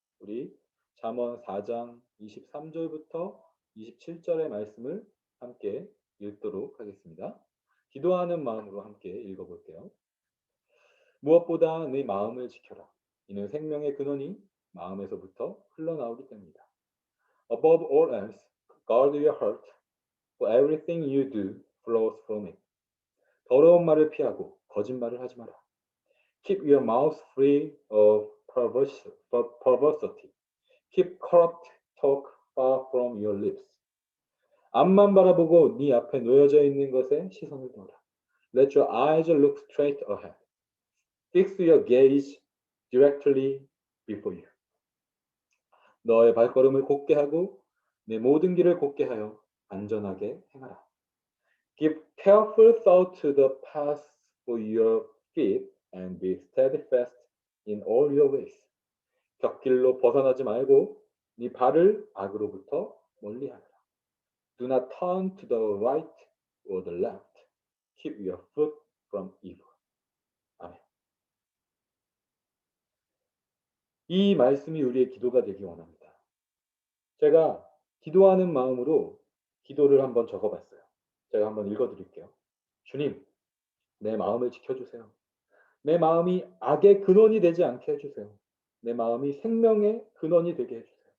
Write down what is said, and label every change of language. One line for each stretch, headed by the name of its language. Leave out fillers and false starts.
Korean: 우리 잠언 4장 23절부터 27절의 말씀을 함께 읽도록 하겠습니다. 기도하는 마음으로 함께 읽어볼게요. 무엇보다 네 마음을 지켜라. 이는 생명의 근원이 마음에서부터 흘러나오기 때문이다.
English: Above all else, guard your heart, for everything you do flows from it.
Korean: 더러운 말을 피하고 거짓말을 하지 마라.
English: Keep your mouth free of perversity. Keep corrupt talk far from your lips.
Korean: 앞만 바라보고 네 앞에 놓여져 있는 것에 시선을 둬라.
English: Let your eyes look straight ahead. Fix your gaze directly before you.
Korean: 너의 발걸음을 곧게 하고 내 모든 길을 곧게 하여 안전하게 행하라.
English: Give careful thought to the path for your feet and be steadfast in all your ways.
Korean: 곁길로 벗어나지 말고 네 발을 악으로부터 멀리하라.
English: Do not turn to the right or the left. Keep your foot from evil.
Korean: 아멘. 이 말씀이 우리의 기도가 되기 원합니다. 제가 기도하는 마음으로 기도를 한번 적어봤어요. 제가 한번 읽어드릴게요. 주님, 내 마음을 지켜주세요. 내 마음이 악의 근원이 되지 않게 해주세요. 내 마음이 생명의 근원이 되게 해주세요.